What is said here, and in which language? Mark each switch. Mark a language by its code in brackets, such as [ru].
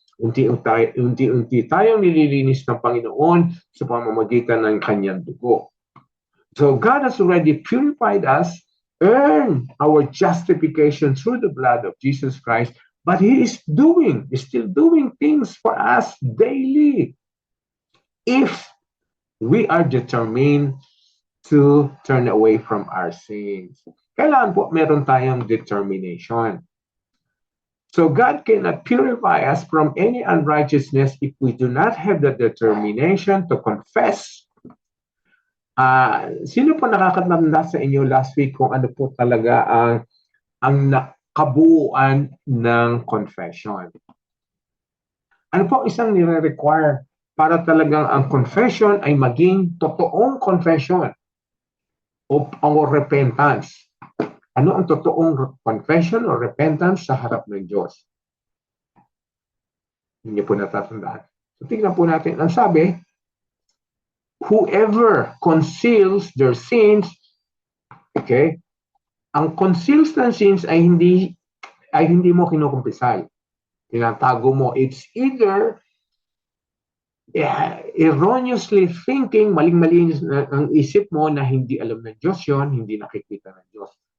[tl] Unti-unti tayong nililinis ng Panginoon sa pamamagitan ng kanyang dugo. [en] So God has already purified us, earned our justification through the blood of Jesus Christ, but He is still doing things for us daily. If we are determined to turn away from our sins. [tl] Kailangan po meron tayong determination. [en] So God cannot purify us from any unrighteousness if we do not have the determination to confess. [tl] Sino po nakakatanda sa inyo last week kung ano po talaga ang kabuuan ng confession? Ano po isang nire-require para talagang ang confession ay maging totoong confession o repentance? Ano ang totoong confession o repentance sa harap ng Diyos? Hindi po natatandaan. So tingnan po natin. Ang sabi, [en] whoever conceals their sins, okay? [tl] Ang conceals ng sins ay hindi mo kinukumpisal. Tinatago mo. [en] It's either erroneously thinking, [tl] maling-mali ang isip mo na hindi alam ng Diyos yon, hindi nakikita ng Diyos.